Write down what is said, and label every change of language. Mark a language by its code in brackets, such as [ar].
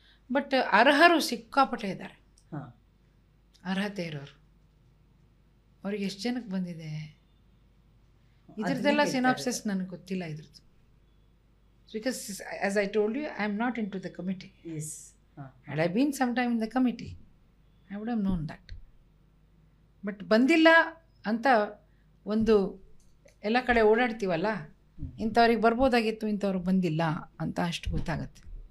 [kn] But ಅರ್ಹರು ಸಿಕ್ಕಾಪಟ್ಟೆ ಇದ್ದಾರೆ. ಅರ್ಹತೆ ಇರೋರು ಅವ್ರಿಗೆ ಎಷ್ಟು ಜನಕ್ಕೆ ಬಂದಿದೆ ಇದ್ರದ್ದೆಲ್ಲ ಸಿನಾಪ್ಸಿಸ್ ನನಗೆ ಗೊತ್ತಿಲ್ಲ ಇದ್ರದ್ದು. [en] Because as I told you, I am not into the committee. Had I been sometime in the committee, I would have known that. [kn] But ಬಂದಿಲ್ಲ ಅಂತ ಒಂದು ಎಲ್ಲ ಕಡೆ ಓಡಾಡ್ತೀವಲ್ಲ, ಇಂಥವ್ರಿಗೆ ಬರ್ಬೋದಾಗಿತ್ತು, ಇಂಥವ್ರಿಗೆ ಬಂದಿಲ್ಲ ಅಂತ ಅಷ್ಟು ಗೊತ್ತಾಗುತ್ತೆ.